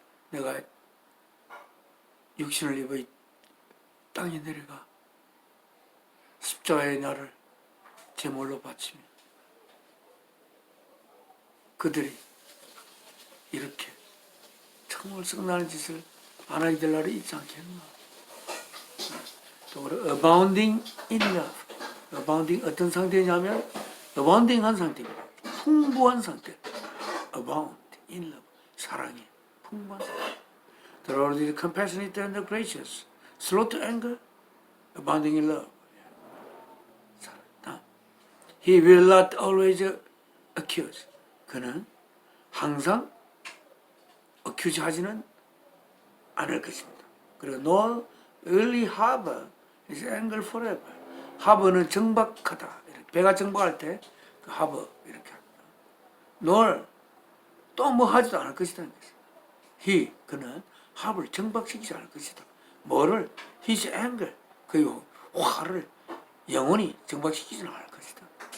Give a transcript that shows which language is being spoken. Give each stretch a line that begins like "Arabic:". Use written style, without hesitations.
Korean: 내가 육신을 입어 땅에 내려가 십자가의 나를 제물로 바치며 그들이 이렇게 정말 성나는 짓을 안 하게 될 날이 있지 않겠나. 또
English: abounding in love, abounding
Korean: 어떤 상태냐면 abounding한 상태입니다. 풍부한 상태.
English: abound in love,
Korean: 사랑에 풍부한 상태.
English: The Lord is compassionate and gracious, slow to anger, abounding in love. He will not always accuse.
Korean: 그는 항상 accuse 하지는 않을 것입니다. 그리고
English: nor will he harbor his anger forever.
Korean: harbor는 정박하다. 배가 정박할 때 그 harbor 이렇게 합니다. nor 또 뭐 하지도 않을 것이다. he 그는 harbor 정박시키지 않을 것이다. 뭐를
English: his anger
Korean: 그 화를 영원히 정박시키지는 않을 것이다.